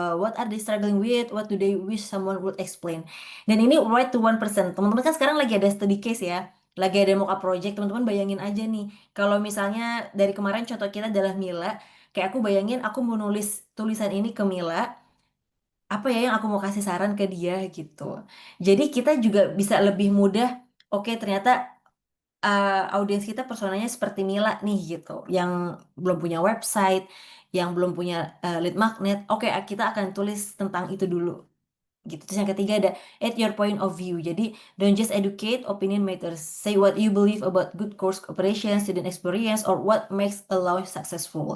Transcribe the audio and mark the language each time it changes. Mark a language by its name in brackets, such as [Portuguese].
[English] What are they struggling with? What do they wish someone would explain? [Indonesian] Dan ini [English] write to one person. [Indonesian] Teman-teman kan sekarang lagi ada study case ya, lagi ada mock up project. Teman-teman bayangin aja nih, kalau misalnya dari kemarin contoh kita adalah Mila, kayak aku bayangin aku mau nulis tulisan ini ke Mila, apa ya yang aku mau kasih saran ke dia gitu. Jadi kita juga bisa lebih mudah. Oke, ternyata audiens kita personanya seperti Mila nih gitu, yang belum punya website, yang belum punya lead magnet. Oke, kita akan tulis tentang itu dulu gitu. Terus yang ketiga ada [English] add your point of view. Jadi don't just educate, opinion matters. Say what you believe about good course operation, student experience, or what makes a launch successful.